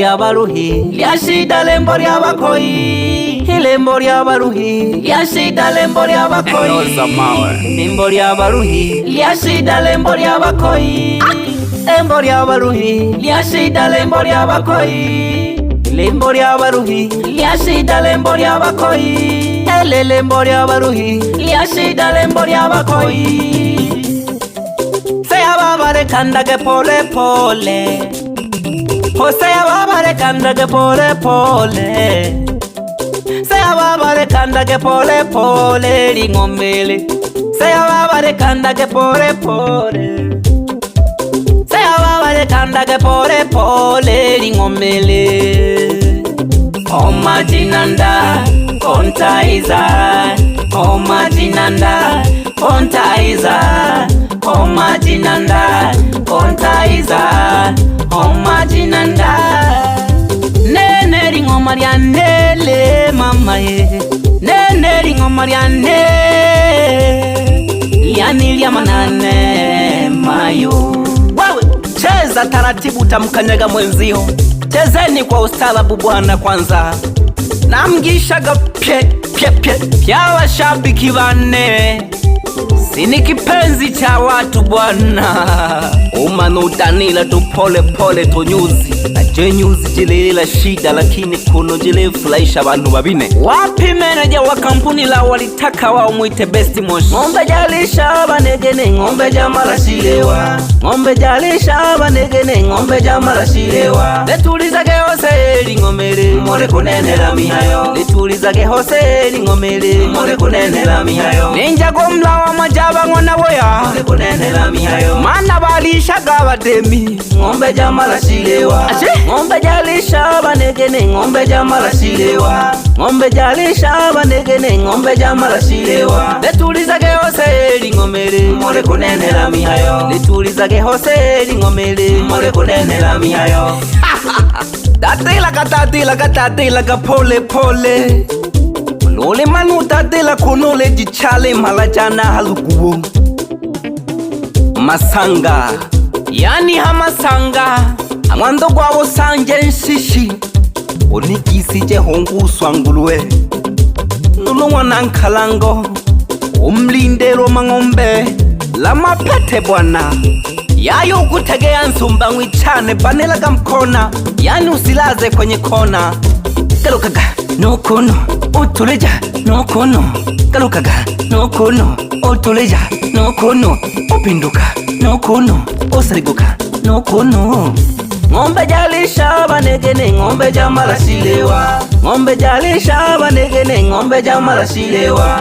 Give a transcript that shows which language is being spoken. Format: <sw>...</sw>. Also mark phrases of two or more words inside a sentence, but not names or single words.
<suk>abaruhi liashida lembori abakoi, lembori abaruhi liashida lembori abakoi, lembori abaruhi liashida lembori abakoi, lembori abaruhi liashida lembori abakoi, lembori abaruhi liashida lembori abakoi, lembori abaruhi liashida lembori abakoi. Seya babare kandage</suk> <sw>pole pole,</sw> <suk>seya babare kandage</suk> <sw>pole pole,</sw> <suk>seya babare kandage</suk> <sw>pole pole</sw> <suk>lingomele, seya babare kandage</suk> <sw>pole pole,</sw> <suk>seya babare kandage</suk> <sw>pole pole</sw> <suk>lingomele. Oma jinanda kontaiza, oma jinanda kontaiza, oma jinanda kontaiza, oma jinanda. Nene ringo marianele mama ye, nene ringo marianele yanilia manane mayo.</suk> <sw>Wewe cheza taratibu, tamkanyaga mwenzio. Chezeni kwa ustaarabu bwana. Kwanza namgishaga pye pye pye pya washabiki bane, sini kipenzi cha watu bwana.</sw> <suk>Umanudanila tu</suk> <sw>pole pole</sw> <suk>tu nyuzi aje nyuzi jilila shida, lakini kuno jile furahisha abantu babine.</suk> <sw>Wapi meneja wa kampuni la walitaka wao muite</sw> <en>best motion.</en> <suk>Ngombe jalisha banegene, ngombe jamala shilewa, ngombe jalisha banegene, ngombe jamala shilewa. Letulizage hose lingomele more kunenela mihayo, letulizage hose lingomele more kunenela mihayo. Ninja gomla wa majaba ngona boya more kunenela mihayo, mana balishaga bademi ngombe jamala shilewa. Ngombe jalisha banegene, ngombe jamala shilewa, ngombe jalisha banegene, ngombe jamala shilewa. Letulizage hose lingomele more kunenela mihayo, letulizage hose lingomele more kunenela mihayo. Tatila katatila pole pole, lole manu tatila kunole jichale malajana halukuwo. Masanga yani hamasanga amwando gwabo sanje nshishi, onikisije honguswa ngulwe nulungwa nankalango, umlindelo mangombe la mapete bwana. Yayo kutegea nsumba ngwichane banela kamkona,</suk> <sw>yani usilaze kwenye kona.</sw> <suk>Galukaga nokono utuleja nokono, galukaga nokono utuleja nokono, upinduka nokono osariguka nokono. Ngombe jalisha banegene, ngombe jamala shilewa, ngombe jalisha banegene, ngombe jamala shilewa.</suk>